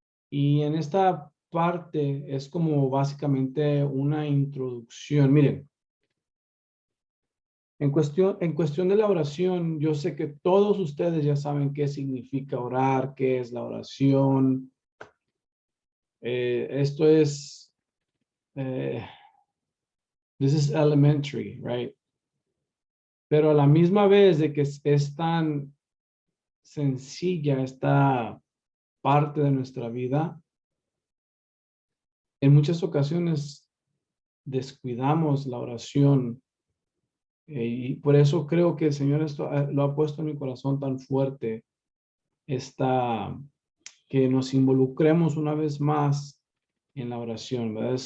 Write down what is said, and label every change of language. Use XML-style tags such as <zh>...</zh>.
<es>Y en esta parte es como básicamente una introducción. Miren, en cuestión de la oración, yo sé que todos ustedes ya saben qué significa orar, qué es la oración. Esto es,</es> <en>this is elementary, right?</en> <es>Pero a la misma vez de que es tan sencilla esta parte de nuestra vida, en muchas ocasiones descuidamos la oración. Y por eso creo que el Señor esto, lo ha puesto en mi corazón tan fuerte, que nos involucremos una vez más en la oración, ¿verdad?</es>